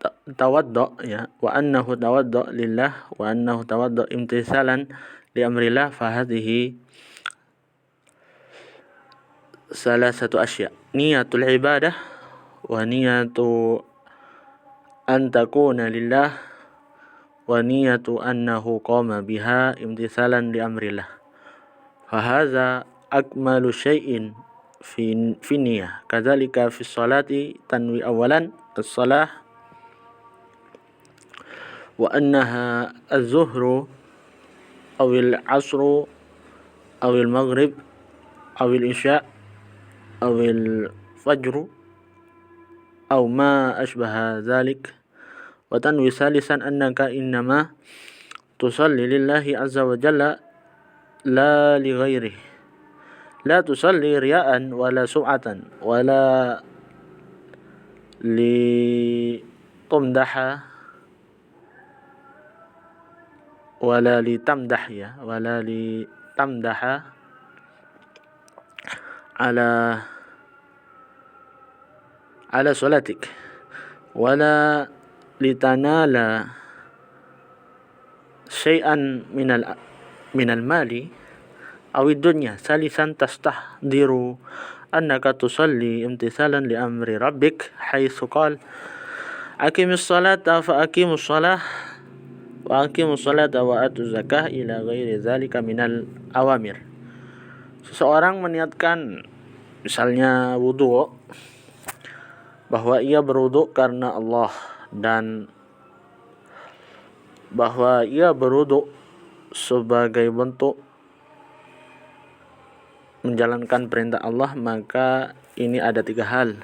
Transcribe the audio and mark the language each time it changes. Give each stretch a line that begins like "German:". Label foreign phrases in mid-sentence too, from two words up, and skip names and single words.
Arabic: توضأ يا، وأنه توضأ لله وأنه توضأ امتثالا لأمر الله، فهذه ثلاثة أشياء، نية العبادة ونية أن تكون لله ونية أنه قام بها امتثالا لأمر الله، فهذا أكمل شيء في النية. كذلك في الصلاة تنوي أولا الصلاة وأنها الظهر أو العصر أو المغرب أو العشاء أو الفجر أو ما أشبه ذلك، وتنوي ثالثا أنك إنما تصلي لله عز وجل لا لغيره، لا تصلي رياء ولا سمعة ولا لتمدح ولا لتمدح يا، ولا لتمدح على صلاتك ولا لتنال شيئا من المال أو الدنيا. ثالثا تستحضر أنك تصلي امتثالا لأمر ربك حيث قال أقم الصلاة فأقيموا الصلاة وأقيموا الصلاة وآتوا الزكاة إلى غير ذلك من الأوامر.
Indonesian: Seseorang meniatkan misalnya wudu, bahwa ia berwudu karena Allah dan bahwa ia berwudu sebagai bentuk menjalankan perintah Allah, maka ini ada 3 hal.